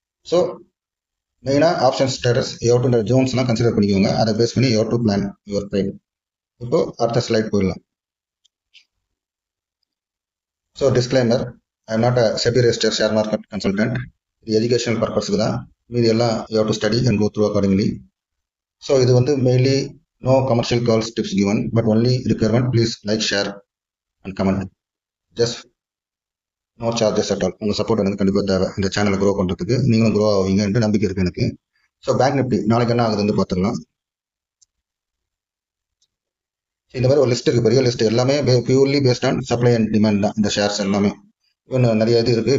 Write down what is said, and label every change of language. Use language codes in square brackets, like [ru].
[ta] So மெயினாக options traders இந்த ஜோன்ஸ்லாம் consider பண்ணிக்கோங்க. அதை பேஸ் பண்ணி [en] To plan your trade. [ta] இப்போ அடுத்த ஸ்லைட் போயிடலாம். [en] So disclaimer, I am not a SEBI registered share market consultant. [ta] இது எஜுகேஷனல் பர்பஸ்க்கு தான். மீது எல்லாம் [en] To study and go through accordingly. So [ta] இது வந்து [en] Mainly no commercial calls tips given, but only requirement please like, share and comment. Just no charges at all. [ta] உங்கள் support எனக்கு கண்டிப்பாக தேவை இந்த சேனலை க்ரோ பண்ணுறதுக்கு. நீங்களும் க்ரோ ஆவீங்கன்ற நம்பிக்கை இருக்குது எனக்கு. ஸோ பேங்க் நிஃப்டி நாளைக்கு என்ன ஆகுதுன்னு பார்த்துடலாம். இந்த மாதிரி ஒரு லிஸ்ட் இருக்குது, பெரிய லிஸ்ட். எல்லாமே [en] purely based on supply and demand [ta] தான் இந்த ஷேர்ஸ் எல்லாமே. இன்னும் நிறைய இது இருக்குது.